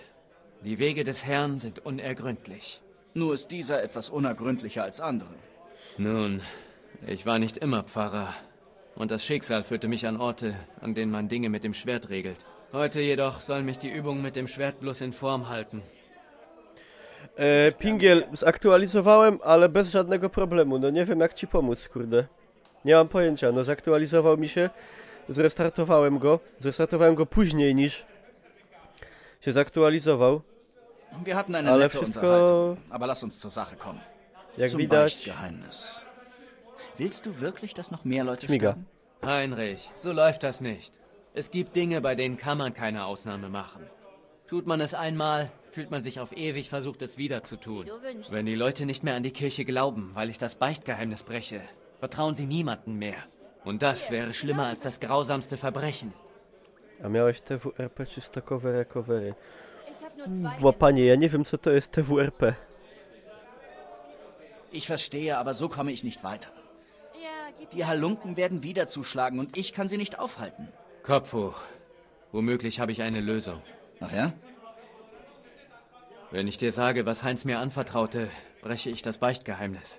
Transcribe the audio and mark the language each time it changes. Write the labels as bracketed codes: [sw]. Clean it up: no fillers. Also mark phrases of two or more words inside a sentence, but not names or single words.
[de] Die Wege des Herrn sind unergründlich. Nur ist dieser etwas unergründlicher als andere. Nun, ich war nicht immer Pfarrer. Und das Schicksal führte mich an Orte, an denen man Dinge mit dem Schwert regelt. Heute jedoch soll mich die Übung mit dem Schwert bloß in Form halten. [pl] Pingiel, zaktualizowałem, ale bez żadnego problemu. No nie wiem jak ci pomóc, kurde. Nie mam pojęcia, no zaktualizował mi się. Zrestartowałem go później niż się zaktualizował. [de] Wir hatten eine [pl] Ale [de] nette [pl] wszystko, [de] Unterhaltung, aber lass uns zur Sache kommen. [pl] jak [de] Zum [pl] widać, [de] Beichtgeheimnis. Willst du wirklich, dass noch mehr Leute [pl] Schmiga. [de] sterben? Heinrich, so läuft das nicht. Es gibt Dinge, bei denen kann man keine Ausnahme machen. Tut man es einmal, fühlt man sich auf ewig versucht, es wieder zu tun. Du wünschst. Wenn die Leute nicht mehr an die Kirche glauben, weil ich das Beichtgeheimnis breche, vertrauen sie niemandem mehr. Und das wäre schlimmer als das grausamste Verbrechen. [pl] A miałeś TWRP czy stockowe recovery? [de] Ich habe nur zwei [pl] Bo [de] Hände. [pl] panie, ja nie wiem co to jest TWRP. [de] Ich verstehe, aber so komme ich nicht weiter. Ja, gib Die Halunken werden wieder zuschlagen und ich kann sie nicht aufhalten. Kopf hoch. Womöglich habe ich eine Lösung. Ach ja? Wenn ich dir sage, was Heinz mir anvertraute, breche ich das Beichtgeheimnis.